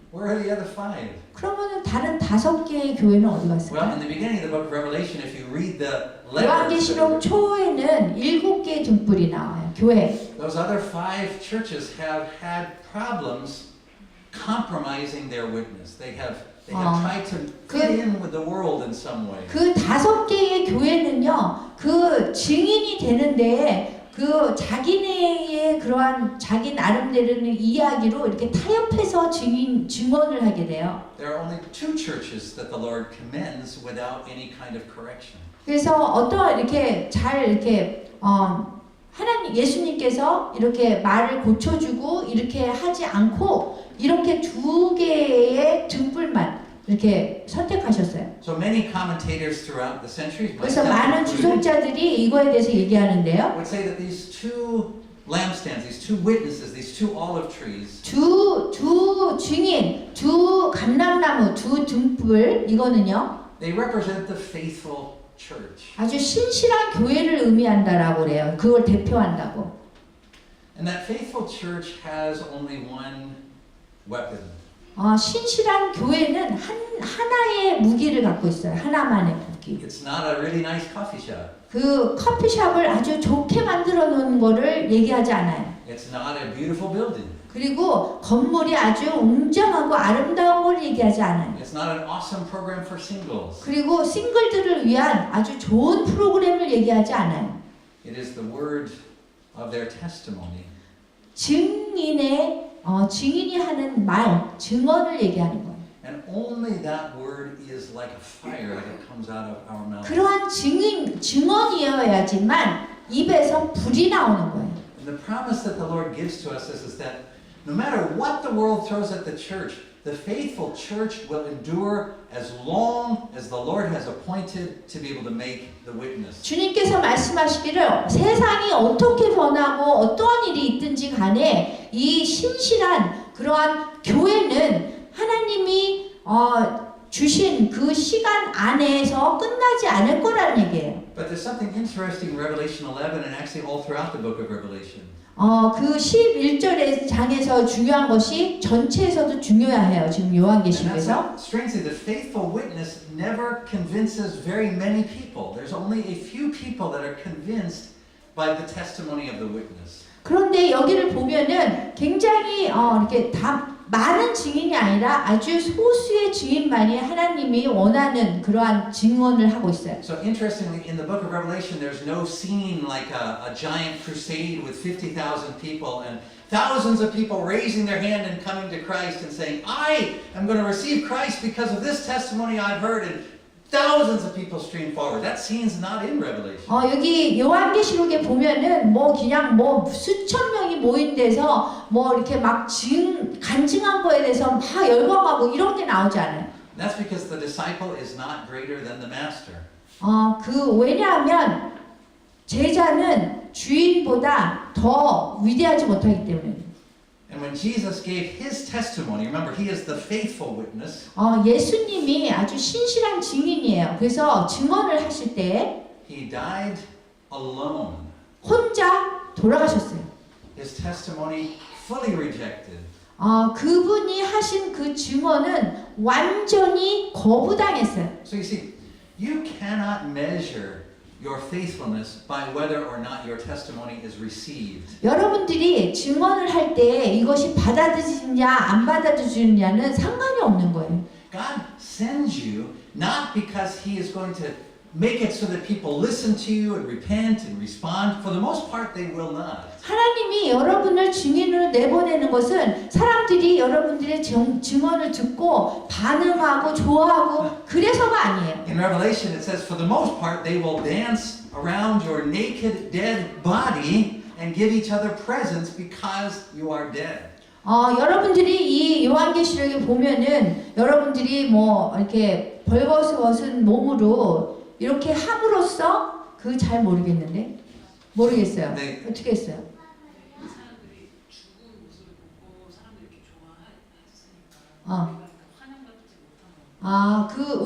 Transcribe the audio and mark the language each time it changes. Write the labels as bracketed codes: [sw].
[en] Where are the other 5? [ko] 그러면은 다른 5개의 교회는 어디 [en] Well, in [ko] 갔을까요? [en] the beginning of the book of Revelation, if you read the letters, [ko] 요한계시록 초에는 7개의 등불이 나와요. 교회. [en] those other 5 churches have had problems compromising their witness. They have tried to fit in with the world in some way. [ko] 그 5개의 교회는요, 그 증인이 되는데 그 자기네의 그러한 자기 나름대로는 이야기로 이렇게 타협해서 증언을 하게 돼요. [en] There are only 2 churches that the Lord commends without any kind of correction. [ko] 그래서 어떤 이렇게 잘 이렇게 하나님 예수님께서 이렇게 말을 고쳐주고 이렇게 하지 않고 이렇게 2개의 등불만 이렇게 선택하셨어요. [en] So many commentators throughout the centuries, [ko] 그래서 [en] myself [ko] 많은 [en] included, [ko] 주석자들이 이거에 대해서 얘기하는데요. [en] would say that these 2 lampstands, these 2 witnesses, these 2 olive trees, [ko] 두 증인, 두 감람나무, 두 등불 이거는요. they represent the faithful church. 아주 신실한 교회를 의미한다라고 그래요. 그걸 대표한다고. [en] And that faithful church has only one weapon. [ko] 신실한 교회는 하나의 무기를 갖고 있어요. 하나만의 무기. [en] It's not a really nice coffee shop. [ko] 그 커피숍을 아주 좋게 만들어 놓은 거를 얘기하지 않아요. [en] It's not a beautiful building. [ko] 그리고 건물이 아주 웅장하고 아름다운 걸 얘기하지 않아요. [en] It's not an awesome program for singles. [ko] 그리고 싱글들을 위한 아주 좋은 프로그램을 얘기하지 않아요. [en] It is the word of their testimony. [ko] 증인이 하는 말, 증언을 얘기하는 거예요. [en] And only that word is like a fire that comes out of our mouth. [ko] 그러한 증언이어야지만 입에서 불이 나오는 거예요. [en] And the promise that the Lord gives to us is that no matter what the world throws at the church, the faithful church will endure as long as the Lord has appointed to be able to make the witness. [ko] 주님께서 말씀하시기를 세상이 어떻게 변하고 어떠한 일이 있든지 간에 이 신실한 그러한 교회는 하나님이 주신 그 시간 안에서 끝나지 않을 거라는 얘기예요. [en] But there's something interesting in Revelation 11 and actually all throughout the book of Revelation. [ko] 그 11절의 장에서 중요한 것이 전체에서도 중요해요. 지금 [en] And [ko] 요한계시록에서. [en] that's strangely, the faithful witness never convinces very many people. There's only a few people that are convinced by the testimony of the witness. [ko] 그런데 여기를 보면은 굉장히 이렇게 다 많은 증인이 아니라 아주 소수의 증인만이 하나님이 원하는 그러한 증언을 하고 있어요. [en] So interestingly, in the book of Revelation, there's no scene like a giant crusade with 50,000 people and thousands of people raising their hand and coming to Christ and saying, I am going to receive Christ because of this testimony I've heard, and thousands of people stream forward. That scene's not in Revelation. [ko] 여기 요한계시록에 보면은 그냥 수천 명이 모인 데서 이렇게 막 간증한 거에 대해서 막 열광하고 이런 게 나오지 않아요. [en] That's because the disciple is not greater than the master. [ko] 왜냐하면 제자는 주인보다 더 위대하지 못하기 때문에. [en] And when Jesus gave his testimony, remember, he is the faithful witness. [ko] 예수님이 아주 신실한 증인이에요. 그래서 증언을 하실 때 [en] He died alone. [ko] 혼자 돌아가셨어요. [en] His testimony fully rejected. [ko] 그분이 하신 그 증언은 완전히 거부당했어요. [en] So you see, you cannot measure your faithfulness by whether or not your testimony is received. [ko] 여러분들이 증언을 할 때 이것이 받아들이느냐 안 받아들이느냐는 상관이 없는 거예요. [en] God sends you not because he is going to make it so that people listen to you and repent and respond. For the most part, they will not. [ko] 하나님이 여러분을 증인으로 내보내는 것은 사람들이 여러분들의 증언을 듣고 반응하고 좋아하고 그래서가 아니에요. [en] In Revelation, it says, for the most part, they will dance around your naked, dead body and give each other presents because you are dead. [ko] 여러분들이 이 요한계시록에 보면은 여러분들이 이렇게 벌거벗은 몸으로 이렇게 함으로써 잘 모르겠는데 모르겠어요. 네. 어떻게 했어요? 사람들이 죽은 모습을 보고 사람들이 이렇게 좋아했으니까 환영받지 못하는